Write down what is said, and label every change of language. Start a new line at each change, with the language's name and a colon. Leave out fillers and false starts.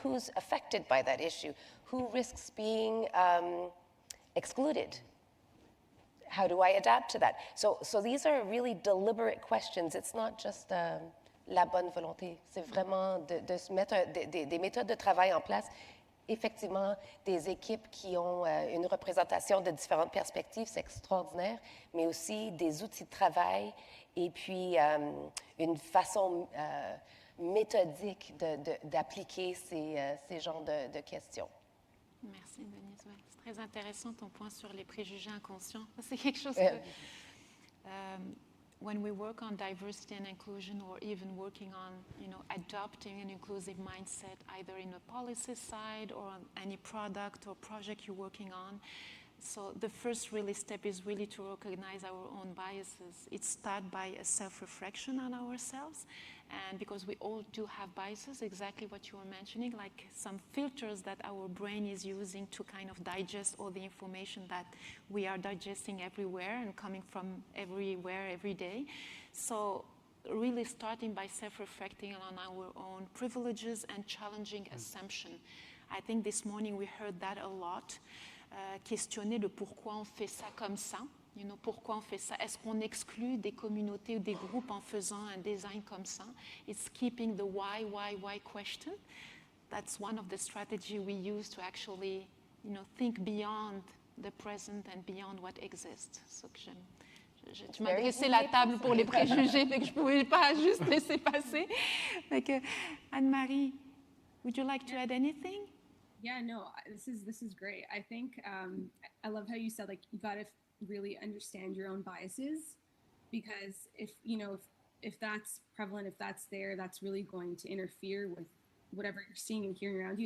English: Who's affected by that issue? Who risks being excluded? How do I adapt to that? So these are really deliberate questions. It's not just
French: la bonne volonté. C'est vraiment de se mettre des méthodes de travail en place. Effectivement, des équipes qui ont une représentation de différentes perspectives, c'est extraordinaire, mais aussi des outils de travail et puis une façon méthodique d'appliquer ces genres de questions. Merci, Denise. Ouais, c'est très intéressant ton point sur les préjugés inconscients. C'est quelque chose que,
English: when we work on diversity and inclusion, or even working on, adopting an inclusive mindset, either in a policy side or on any product or project you're working on. So the first really step is really to recognize our own biases. It starts by a self-reflection on ourselves, and because we all do have biases, exactly what you were mentioning, like some filters that our brain is using to kind of digest all the information that we are digesting everywhere and coming from everywhere every day. So really starting by self-reflecting on our own privileges and challenging assumption. I think this morning we heard that a lot.
French: Questionner le pourquoi on fait ça comme ça. Pourquoi on fait ça? Est-ce qu'on exclut des communautés ou des groupes en faisant un design comme ça?
English: It's keeping the why question. That's one of the strategies we use to actually, think beyond the present and beyond what exists.
French: So que tu m'as dressé la table pour les préjugés, fait que je pouvais pas juste laisser passer.
English: Like, Anne-Marie, would you like to add anything? Yeah, no, this is great. I think I love how you said, like, you got to really understand your own biases, because if that's prevalent, if that's there, that's really going to interfere with whatever you're seeing and hearing around you.